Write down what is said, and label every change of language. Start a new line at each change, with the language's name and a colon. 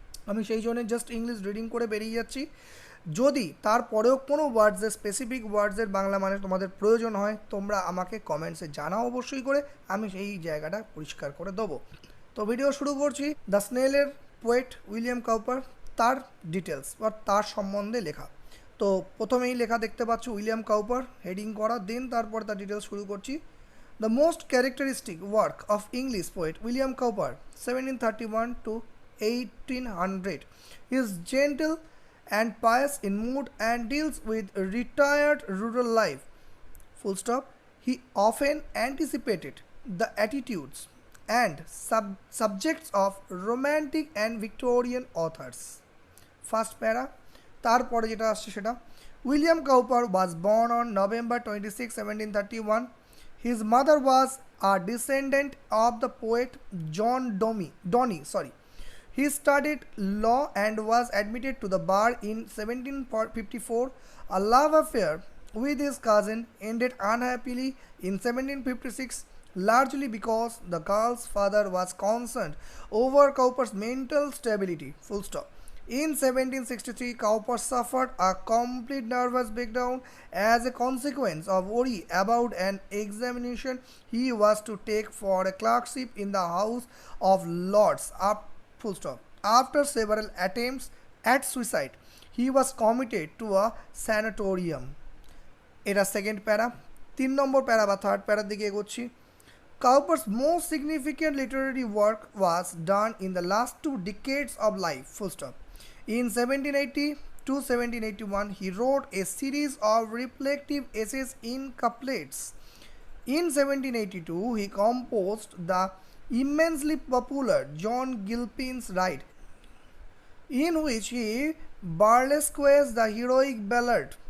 Bangla: আমি সেই জন্য জাস্ট ইংলিশ রিডিং করে বেরিয়ে যাচ্ছি। যদি তারপরেও কোনো ওয়ার্ডসের স্পেসিফিক ওয়ার্ডসের বাংলা মানে তোমাদের প্রয়োজন হয়, তোমরা আমাকে কমেন্টসে জানাও অবশ্যই করে, আমি সেই জায়গাটা পরিষ্কার করে দেবো। তো ভিডিও শুরু করছি। দ্য স্নেলের পোয়েট উইলিয়াম কাউপার, তার ডিটেলস বা তার সম্বন্ধে লেখা। তো প্রথমেই লেখা দেখতে পাচ্ছ উইলিয়াম কাউপার হেডিং করা, দেন তারপর তার ডিটেলস শুরু করছি।
English: The most characteristic work of English poet William Cowper 1731 to 1800 is gentle and pious in mood and deals with retired rural life. Full stop. He often anticipated the attitudes and subjects of romantic and Victorian authors. First para.
Bangla: তারপরে যেটা আসছে সেটা,
English: William Cowper was born on November 26, 1731. His mother was a descendant of the poet John Donny. He studied law and was admitted to the bar in 1754. A love affair with his cousin ended unhappily in 1756, largely because the girl's father was concerned over Cowper's mental stability. Full stop. In 1763, Cowper suffered a complete nervous breakdown as a consequence of worry about an examination he was to take for a clerkship in the House of Lords. Full stop. After several attempts at suicide, he was committed to a sanatorium.
Bangla: এটা second প্যারা। 3 নম্বর প্যারা বা third প্যারার দিকে এগোচ্ছি।
English: Cowper's most significant literary work was done in the last 2 decades of life. Full stop. In 1780 to 1781, he wrote a series of reflective essays in couplets. In 1782, he composed the immensely popular John Gilpin's Ride, in which he burlesques the heroic ballad.